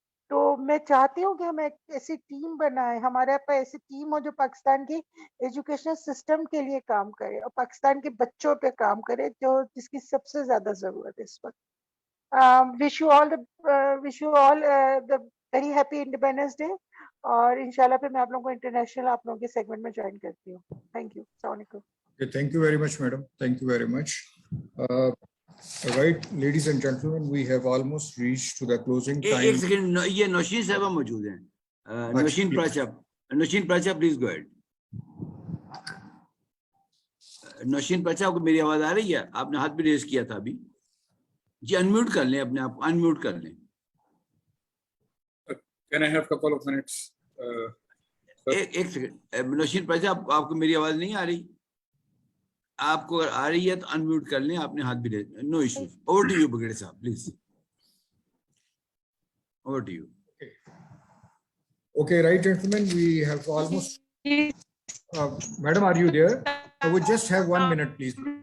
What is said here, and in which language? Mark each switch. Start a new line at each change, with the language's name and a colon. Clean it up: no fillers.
Hindi: तो मैं चाहती हूँ कि हम एक ऐसी टीम बनाए, हमारे पास ऐसी टीम हो जो पाकिस्तान की एजुकेशन सिस्टम के लिए काम करे और पाकिस्तान के बच्चों पे काम करे जो जिसकी सबसे ज्यादा जरूरत है इस वक्त.
English: wish you all the very happy Independence Day
Hindi: और इंशाल्लाह फिर मैं आप लोगों को इंटरनेशनल आप लोगों के सेगमेंट में ज्वाइन करती हूँ. Thank you. अस्सलाम वालेकुम.
English: Okay, thank you very much, madam. Thank you very much. Right, ladies and gentlemen, we have almost reached to the closing time.
Hindi: एक सेकंड, ये नौशीन साहबा मौजूद हैं. नौशीन प्राचा,
English: Please go ahead.
Hindi: नौशीन प्राचा, आपको मेरी आवाज आ रही है? आपने हाथ भी रेज किया था अभी. जी अनम्यूट कर लें अपने आप, अनम्यूट कर लें.
English: Can I have couple of minutes?
Hindi: एक सेकंड, नौशीन प्राचा, आपको मेरी आवाज नहीं आ रही? आपको अगर आ रही है तो अनम्यूट कर लें, आपने हाथ भी raise.
English: No issues. Over to you Bagde sahab, please. Over to you. Okay, right, gentlemen, we have almost. Madam, are you there? We just have 1 minute, please.